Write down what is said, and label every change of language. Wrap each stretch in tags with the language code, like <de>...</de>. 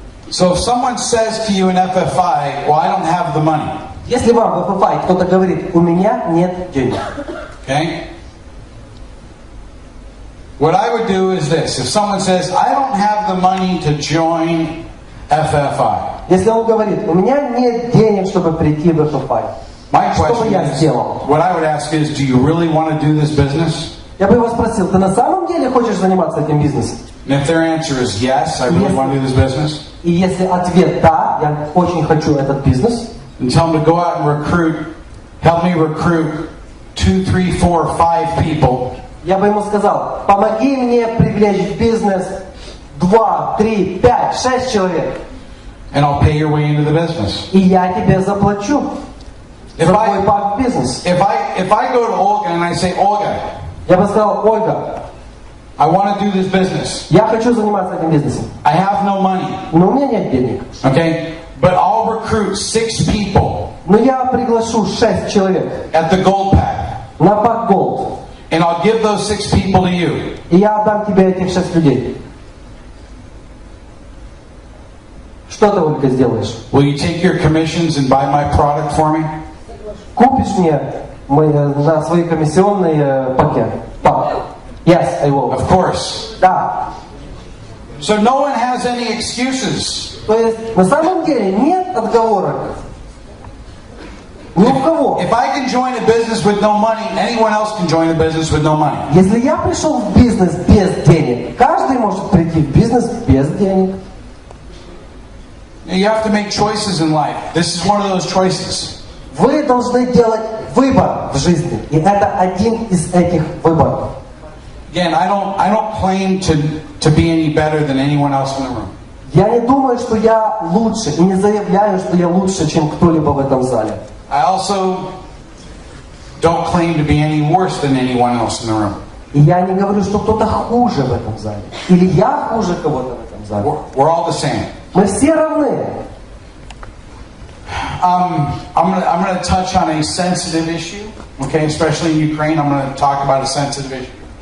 <en>So if someone says to you in FFI, well, I don't have the money.</en> <ru>Если вам в FFI кто-то говорит: у меня нет денег.</ru> <en>Okay? What I would do is this. If someone says, I don't have the money to join FFI.</en> <ru>Если он говорит: у меня нет денег, чтобы прийти в FFI. Что бы я сделал?</ru> <en>What I would ask is, do you really want to do this business?</en> <ru>Я бы его спросил: ты на самом деле хочешь заниматься этим бизнесом?</ru> <en>And if their answer is yes, I really want to do this business.</en> <ru>И если ответ да, я очень хочу этот бизнес,</ru> <en>and tell them to go out and recruit, help me recruit 2, 3, 4, 5 people.</en> <ru>Я бы ему сказал: помоги мне привлечь в бизнес 2, 3, 5, 6 человек.</ru> <en>And I'll pay your way into the business.</en> <ru>И я тебе заплачу за твой пак в бизнес.</ru> <en>If I go to Olga and I say, Olga,</en> <ru>я бы сказал: Ольга,</ru> <en>I want to do this business.</en> <ru>я хочу заниматься этим бизнесом.</ru> <en>I have no money.</en> <ru>Но у меня нет денег.</ru> <en>Okay? But I'll recruit 6 people.</en> <ru>Но я приглашу 6 человек.</ru> <en>At the gold pack.</en> <ru>На пак Gold.</ru> <en>And I'll give those 6 people to you.</en> <ru>И я отдам тебе этих 6 людей. Что ты, Ольга, сделаешь?</ru> <en>Will you take your commissions and buy my product for me?</en> <ru>Купишь мне на свои комиссионные пакет?</ru> <en>Yes, I will. Of course.</en> <ru>Да.</ru> <en>So no one has any excuses.</en> <ru>То есть на самом деле нет отговорок. Ни у кого.</ru> <en>If I can join a business with no money, anyone else can join a business with no money.</en> <ru>Если я пришел в бизнес без денег, каждый может прийти в бизнес без денег.</ru> <en>You have to make choices in life. This is one of those choices.</en> <ru>Вы должны делать выбор в жизни, и это один из этих выборов.</ru> <en>Again, I don't claim to be any better than anyone else in the room.</en> <ru>Я не думаю, что я лучше, и не заявляю, что я лучше, чем кто-либо в этом зале.</ru> <en>I also don't claim to be any worse than anyone else in the room.</en> <ru>И я не говорю, что кто-то хуже в этом зале, или я хуже кого-то в этом зале.</ru> <en>We're all the same.</en> <ru>Мы все равны.</ru> <en>I'm going to touch on a sensitive issue, okay? Especially in Ukraine, I'm going to talk about a sensitive issue.</en>